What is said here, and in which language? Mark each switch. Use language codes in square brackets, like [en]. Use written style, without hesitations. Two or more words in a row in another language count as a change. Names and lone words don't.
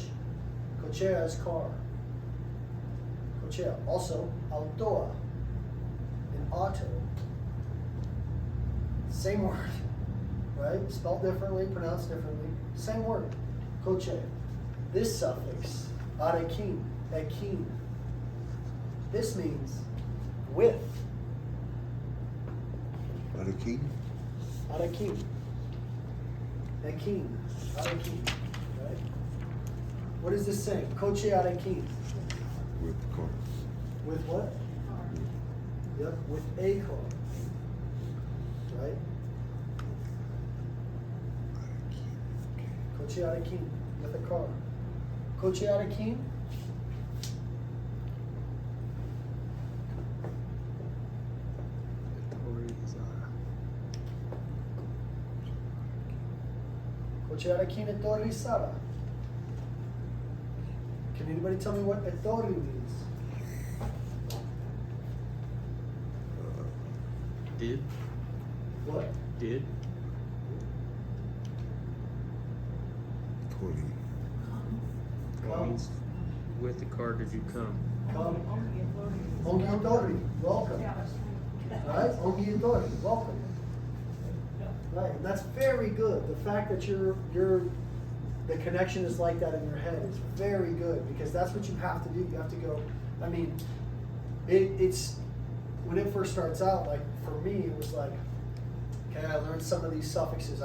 [en] Cochea is car. Cochea. Also, autoa. An auto. Same word. Right? Spelled differently, pronounced differently. Same word. Coche. This suffix, [eu] arekin, ekin. [en] This means with. [eu] Badakigu. Arekin. Ekin. Arekin. [en] Right? What is this saying? [eu] Coche arekin. [en] With car. With what? Yep, with a car. Right? [eu] Coche arekin. [en] With a car. [eu] Coche arekin. Coche arekin etorri sara. [en] Can anybody tell me what etorri means? Did? What? Did? [eu] Tori. [en] Come. Means with the car did you come? Come. [eu] Ongi etorri. [en] Welcome. Right? [eu] Ongi etorri. [en] Welcome. Right. And that's very good. The fact that the connection is like that in your head is very good, because that's what you have to do. You have to go. I mean, it's when it first starts out, like for me, it was like, okay, I learned some of these suffixes.